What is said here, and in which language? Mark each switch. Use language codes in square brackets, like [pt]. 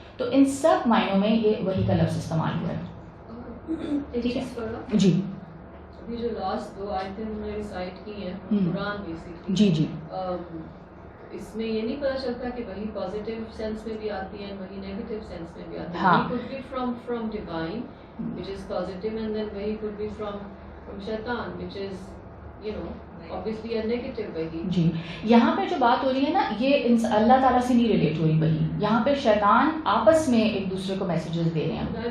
[ur] تو ان سب معنوں میں یہ وحی کا لفظ استعمال ہوا ہے. ٹھیک ہے جی. یہ جو لاسٹ دو آیتیں ہم نے ریسائٹ کی ہیں قرآن بیسکلی، جی جی، اس میں یہ نہیں پتہ چلتا کہ وہی پازیٹیو سینس میں بھی آتی ہے وہی نیگیٹو سینس میں بھی آتی ہے. [en] وہی could be from divine which is positive and then وہی could be from شیطان which is you know obviously a negative وہی. [ur] جی یہاں پہ جو بات ہو رہی ہے نا یہ اللہ تعالیٰ سے نہیں ریلیٹ ہو رہی وہی، یہاں پہ شیطان آپس میں ایک دوسرے کو میسیجز دے رہے ہیں.